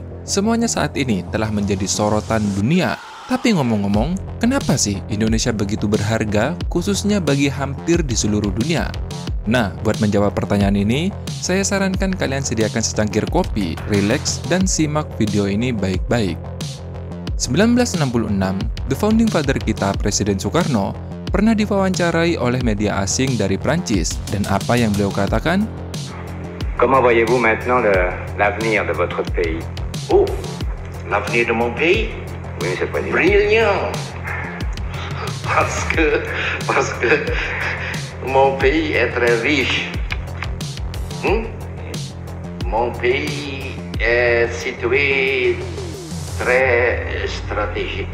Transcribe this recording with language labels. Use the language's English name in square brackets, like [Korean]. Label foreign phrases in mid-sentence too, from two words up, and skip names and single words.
[Indonesian] Semuanya saat ini telah menjadi sorotan dunia. Tapi ngomong-ngomong, kenapa sih Indonesia begitu berharga, khususnya bagi hampir di seluruh dunia? Nah, buat menjawab pertanyaan ini, saya sarankan kalian sediakan secangkir kopi, rileks, dan simak video ini baik-baik. 1966, [English] the founding father [Indonesian] kita, Presiden Soekarno, pernah diwawancarai oleh media asing dari Prancis, dan apa yang beliau katakan? [French] Comment voyez-vous maintenant l'avenir de votre pays? Oh, l'avenir de mon pays? Oui, Monsieur le Président. Brillant. Parce que mon pays est très riche. Mon pays est situé très stratégique.